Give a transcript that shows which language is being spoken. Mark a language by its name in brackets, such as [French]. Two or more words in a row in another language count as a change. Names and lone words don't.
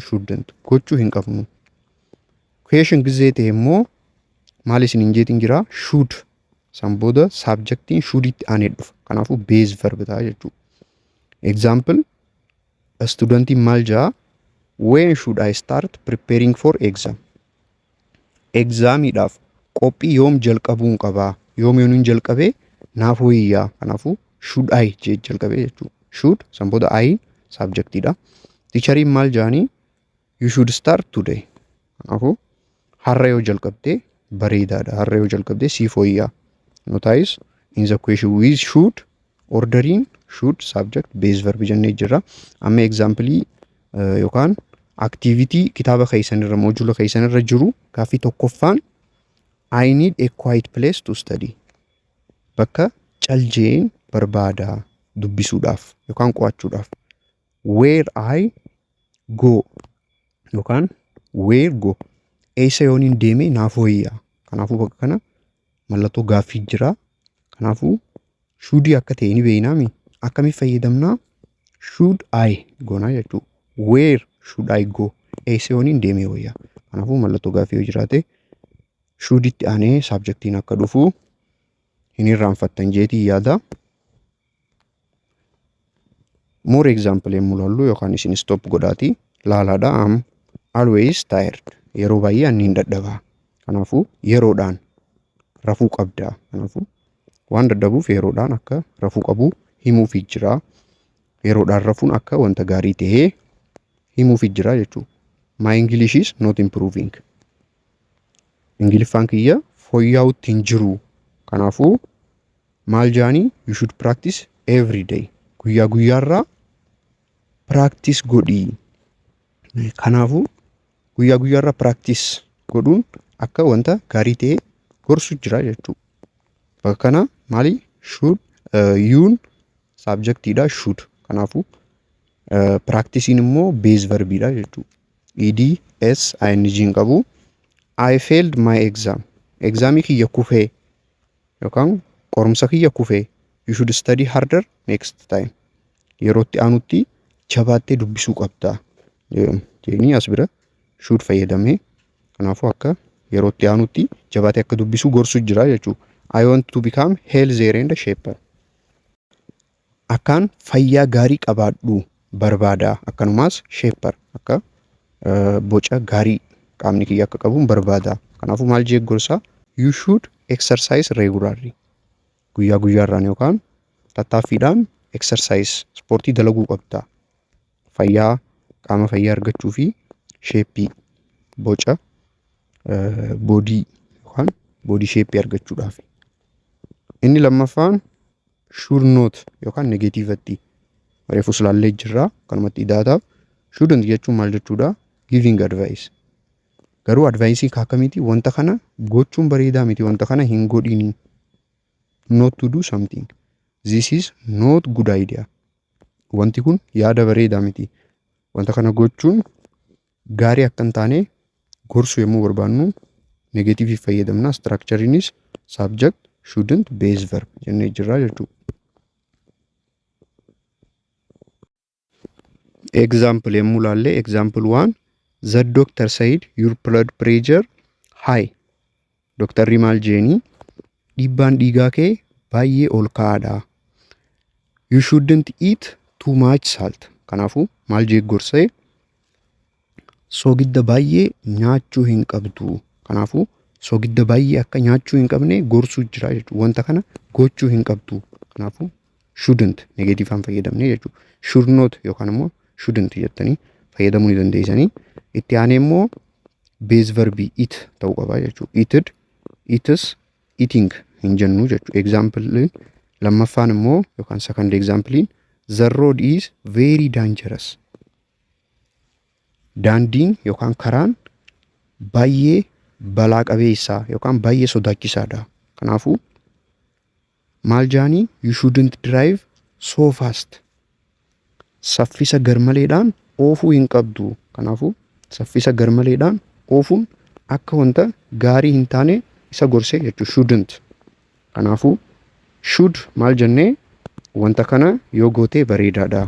[Oromo] Shouldn't gochuu hin qabnu. Question gizee ta'e immoo maal isin hin jeetiin jira? [English] Should. [Oromo] San booda subjectiin shouditti aanee dhufa. Kanaafuu base verb ta'a jechuudha. Example, studentiin maal jaa? [English] When should I start preparing for exam? [Oromo] Examiidhaaf qophii yoom jalqabuun qabaa? Yoom yoon jalqabee naaf wayyaa. Kanaafuu [English] should I [Oromo] jalqabee jechuudha. Should san booda I subjectiidha. Teacheriin maal jaanii? [English] You should start today. [Oromo] Kanaafuu har'a yoo jalqabdee bareedaadha. Har'a yoo jalqabdee siif wayyaa. [English] Notice in the question with should, ordering should subject base verb [Oromo] jennee jira. Amma example yookaan activity kitaaba keessanirra module keessanirra jiru gaaffii tokkoffaan, [English] I need a quiet place to study. [Oromo] Bakka caljeen barbaada dubbisuudhaaf yookaan qo'achuudhaaf. [English] Where I go yookaan where go. [Oromo] Eessa yooniin deemee naaf wayyaa. Kanaafuu bakka kana mallattoo gaaffii jira. Kanaafuu shudii akka ta'e ni beeknaami. Akkamitti fayyadamnaa? [English] Should I [Oromo] goonaa jechuudha. [English] Where should I go? [Oromo] Eessa yooniin deemee wayyaa. Kanaafuu mallattoo gaaffii yoo jiraate shuditti aanee subjectiin akka dhufu hin irraanfattan jeetii yaada. [English] More example [Oromo] yemmuu ilaallu yookaan isin stop godhaati laalaadha. [English] Am always tired. [Oromo] Yeroo baay'ee ani hin dadhabaa. Kanaafuu yeroodhaan rafuu qabda. Kanaafuu waan dadhabuuf yeroodhaan akka rafuu qabu himuufi jira. Yeroodhaan rafuun akka wanta gaarii ta'ee himuufi jira jechuudha. [English] My English is not improving. [Oromo] Ingiliffaan kiyya fooyya'uutti hin jiru. Kanaafuu maal jaanii? [English] You should practice every day. [Oromo] Guyyaa guyyaarraa practice godhii. Kanaafuu guyyaa guyyaarraa practice godhuun akka wanta gaarii ta'ee gorsu jira jechuudha. Bakka kana maali? Should yuun subjectiidha should. Kanaafuu practicein immoo base verbiidha jechuudha. ed s ing hin qabu. [English] I failed my exam. [Oromo] Examii kiyya kufee yookaan qorumsa kiyya kufee. [English] You should study harder next time. [Oromo] Yerootti aanutti jabaattee dubbisuu qabda. Jeenii as bira should fayyadamee. Kanaafuu akka yerootti aanutti jabaattee akka dubbisuu gorsu jira jechuudha. [English] I want to become healthier and shaper. [Oromo] Akkaan fayyaa gaarii qabaadhu barbaada. Akkanumaas shaper akka boca gaarii qaamni kiyya akka qabuun barbaada. Kanaafuu maal jee gorsa? [English] You should exercise regularly. [Oromo] Guyyaa guyyaarraan yookaan tattaaffiidhaan exercise ispoortii dalaguu qabda. Fayyaa qaama fayyaa argachuu fi sheeppii boca boodii yookaan boodii sheeppii argachuudhaaf. Inni lammaffaan [English] should not [Oromo] yookaan negatiivatti reefus laallee jirra kanumatti idaataaf shouldn't jechuun maal jechuudha? [English] Giving advice. [Oromo] Garuu advaayisii akkamiiti? Wanta kana gochuun bareedaa miti, wanta kana hin godhiin. [English] Not to do something. This is not good idea. [Oromo] Wanti kun yaada bareedaa miti. Wanta kana gochuun gaarii akka hin taane gorsuu yommuu barbaannu negatiivii fayyadamna. [English] Structurenis subject shouldn't base verb [Oromo] jennee jirra jechuudha. [English] Example [Oromo] yommuu laalle [English] example 1 the doctor said your blood pressure high. [Oromo] Doktarri maal jeeni? Dhiibbaan dhiigaa kee baay'ee ol ka'aadha. [English] You shouldn't eat too much salt. [Oromo] Kanaafuu maal jee gorsee? Soogidda baay'ee nyaachuu hin qabdu. Kanaafuu soogidda baay'ee akka nyaachuu hin qabne gorsuu jira jechuudha. Wanta kana gochuu hin qabdu. Kanaafuu shouldn't negatiivaan fayyadamne jechuudha. [English] Should not [Oromo] yookaan immoo shouldn't jettanii fayyadamuu ni dandeessanii. Itti aanee immoo base verbii it ta'uu qaba jechuudha. [English] Eated, eats, eating [Oromo] hin jennu jechuudha. [English] Example [Oromo] lammaffaan immoo yookaan [English] second example the road is very dangerous. [Oromo] Daandiin yookaan karaan baay'ee balaa qabeessaa yookaan baay'ee sodaachisaadha. Kanaafuu maal jaanii? [English] You shouldn't drive so fast. [Oromo] Saffisa garmaleedhaan oofuu hin qabdu. Kanaafuu saffisa garmaleedhaan oofuun akka wanta gaarii hin taane isa gorsee jechuudha. [English] Shouldn't. [Oromo] Kanaafuu should maal jennee? Wanta kana yoo gootee bareedaadha.